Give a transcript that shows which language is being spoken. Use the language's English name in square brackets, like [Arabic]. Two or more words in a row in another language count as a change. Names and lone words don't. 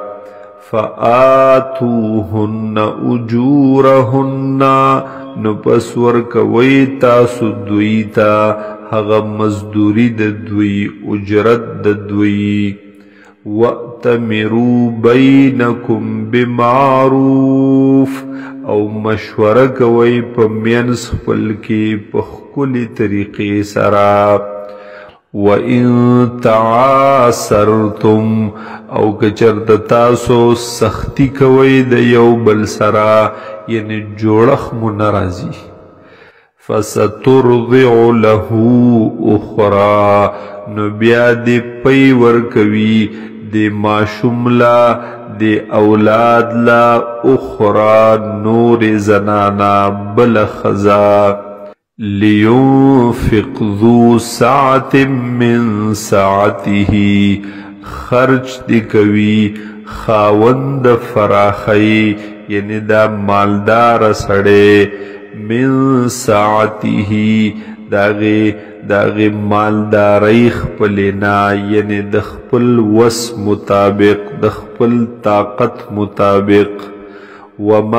[Arabic] فَآتُوهُنَّ أُجُورَهُنَّ [Pashto] نو پس ورکوی تاسو دوی تا هغه مزدوری د دوی اجرت د دوی وَأْتَمِرُوا [Arabic] بَيْنَكُمْ بِمَعْرُوفٍ [Pashto] او مشوره کوي په مینس خپل کې په ښکلې طریقې سره [Arabic] وَإِن تَعَاسَرْتُمْ [Pashto] او که چېرته تاسو سختی کوئ د یو بل سره یعنی جوړښت مو نه راځي [Arabic] فَسَتُرْضِعُ لَهُ أُخْرَى [Pashto] نو بیا دې پی ورکوي د ماشوم لا د اولاد لا اخرى نور زنانا بل خزا [Arabic] لينفق ذو ساعة من ساعته [Pashto] خرچ دی کوي خاوند فراخی یعنی دا مالدار سړی [Arabic] من ساعته [Pashto] داغی مالداری خپلنا یعنی د خپل وس مطابق د خپل طاقت مطابق ومن